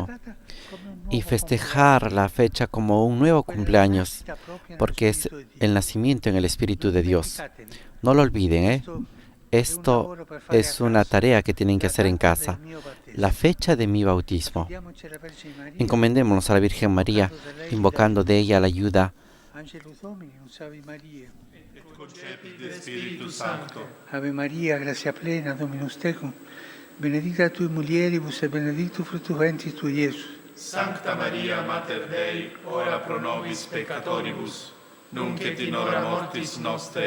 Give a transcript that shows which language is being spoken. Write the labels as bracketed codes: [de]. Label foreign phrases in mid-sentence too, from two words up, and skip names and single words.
[es] Y festejar la fecha como un nuevo cumpleaños, porque es el nacimiento en el Espíritu de Dios. No lo olviden, ¿eh? Esto es una tarea que tienen que hacer en casa. La fecha de mi bautismo. Encomendémonos a la Virgen María, invocando de ella la ayuda. [la] Ave María, gracia plena, Dominus tecum, benedicta tui mulieribus et benedictus fructus ventris tui, Iesus. Sancta Maria, Mater Dei, ora pro nobis peccatoribus, nunc et in hora mortis nostre.